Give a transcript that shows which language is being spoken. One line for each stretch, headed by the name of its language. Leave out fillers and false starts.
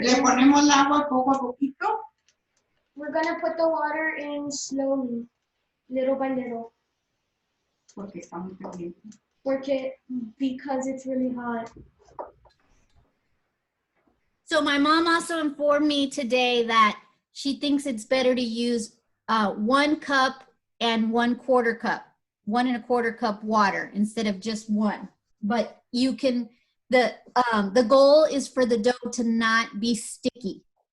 Spanish: Le ponemos el agua poco a poquito.
English: We're gonna put the water in slowly, little by little,
Spanish: Porque está muy caliente.
English: because it's really hot. So my mom also informed me today that she thinks it's better to use 1 cup and 1/4 cup, 1 1/4 cup water instead of just 1. But you can, the goal is for the dough to not be sticky.